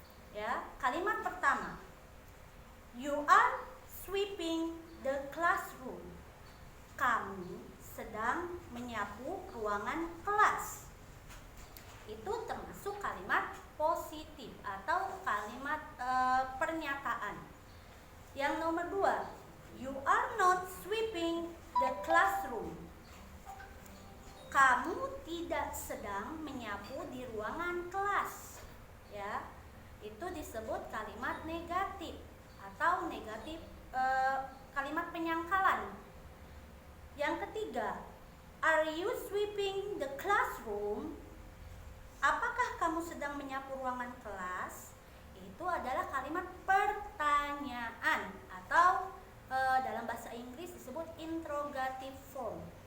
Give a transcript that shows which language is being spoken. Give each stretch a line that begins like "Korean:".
Indonesian: Ya, kalimat pertama,
English: you are sweeping the classroom.
Indonesian: Kamu sedang menyapu ruangan kelas. Itu termasuk kalimat positif atau kalimat pernyataan. Yang nomor dua,
English: you are not sweeping the classroom.
Indonesian: Kamu tidak sedang menyapu di ruangan kelas. Ya, itu disebut kalimat negatif atau negatif kalimat penyangkalan. Yang ketiga,
English: are you sweeping the classroom?
Indonesian: Apakah kamu sedang menyapu ruangan kelas? Itu adalah kalimat pertanyaan atau dalam bahasa Inggris disebut interrogative form.